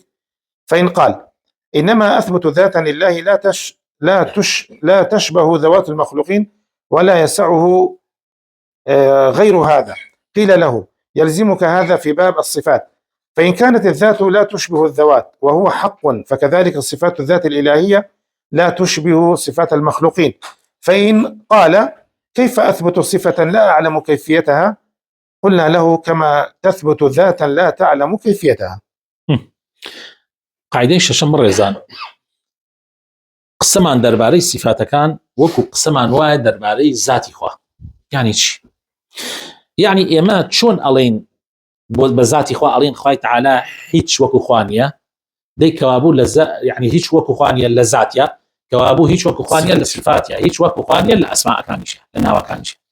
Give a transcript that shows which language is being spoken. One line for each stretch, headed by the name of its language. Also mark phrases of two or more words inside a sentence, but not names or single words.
Arabic: فإن قال إنما أثبت ذاتا لله لا تشبه ذوات المخلوقين ولا يسعه غير هذا، قيل له يلزمك هذا في باب الصفات، فإن كانت الذات لا تشبه الذوات وهو حق، فكذلك صفات الذات الإلهية لا تشبه صفات المخلوقين. فإن قال كيف أثبت صفة لا أعلم كيفيتها؟ قلنا له كما تثبت ذاتا لا تعلم كيفيتها.
Central Kurdish: قاعدەی شەشەم ڕێزان، قسەمان دەربارەی صفاتەکان وەکو قسەمان وایە دەربارەی ذاتی خوا. یعنی چی؟ یعنی ئێمە چۆن ئەڵێن بە ذاتی خوا ئەڵێن خوای تەعالا هیچ وەکو خوا نییە، دەی کەوابوو یعنی هیچ وەکو خوا نییە لە ذاتیە، کەوابوو هیچ وەکو خوا نییە لە صفاتیە، هیچ وەکو خوا نییە لە ئەسماءەکانیشە، لە ناوەکانیشە.